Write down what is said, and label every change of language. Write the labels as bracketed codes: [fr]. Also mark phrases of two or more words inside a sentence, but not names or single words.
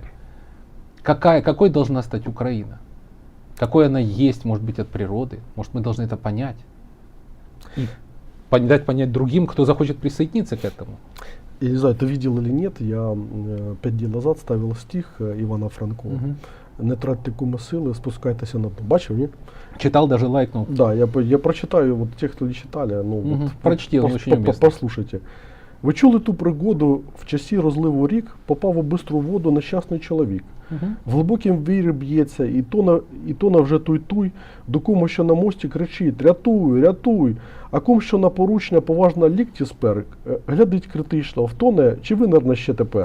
[ru] Какой должна стать Украина? Какой она есть, может быть, от природы? Может, мы должны это понять? И дать понять другим, кто захочет присоединиться к этому. Я не знаю, ты видел или нет, я 5 [uk] днів назад [ru] ставил стих Івана Франко. [uk] Не тратьте куми сили, спускайтеся на дно. Бачив, ні? [ru] Читал, даже лайкнул. Да, я прочитаю, вот те, кто не читали, ну, вот, Прочти, он очень уместный. послушайте. [uk] Ви чули ту пригоду, в часі розливу рік попав у бистру воду нещасний чоловік. В глибокім вірі б'ється, і то на вже туй-туй, до кому, що на мості кричить: рятуй, рятуй, а ком, що на поручня поважно лікті спер, глядить критично, втоне, чи винерне ще тепер.